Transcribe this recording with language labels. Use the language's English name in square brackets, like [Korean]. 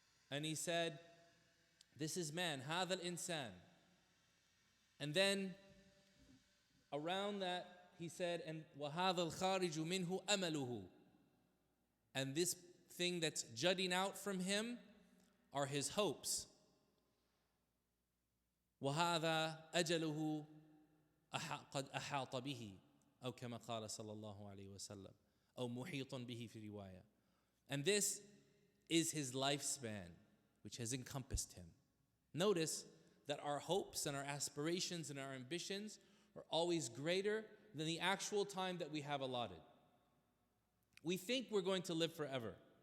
[English] And he said, "This is man, [Arabic] هذا الإنسان." [English] And then around that he said, "And [Arabic] وَهَذَا الْخَارِجُ مِنْهُ أَمَلُهُ." [English] And this thing that's jutting out from him are his hopes. [Arabic] وَهَذَا أَجَلُهُ قَدْ أَحَاطَ بِهِ أو كما قال صلى الله عليه وسلم أو محيط به في رواية. [English] And this is his lifespan, which has encompassed him. Notice that our hopes and our aspirations and our ambitions are always greater than the actual time that we have allotted. We think we're going to live forever.